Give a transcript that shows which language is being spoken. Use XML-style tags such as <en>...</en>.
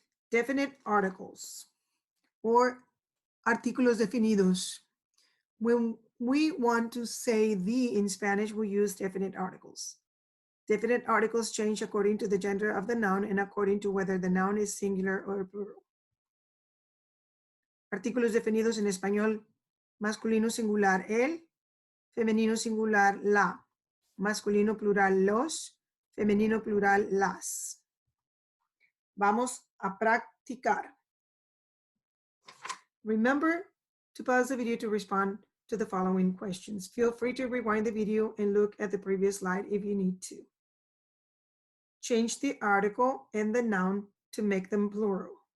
<en>Definite articles or</en> <es>artículos definidos.</es> <en>When we want to say the in Spanish, we use definite articles. Definite articles change according to the gender of the noun and according to whether the noun is singular or plural.</en> <es>Artículos definidos en español, masculino singular el, femenino singular la, masculino plural los, femenino plural las. Vamos a practicar.</es> <en>Remember to pause the video to respond to the following questions. Feel free to rewind the video and look at the previous slide if you need to. Change the article and the noun to make them plural.</en>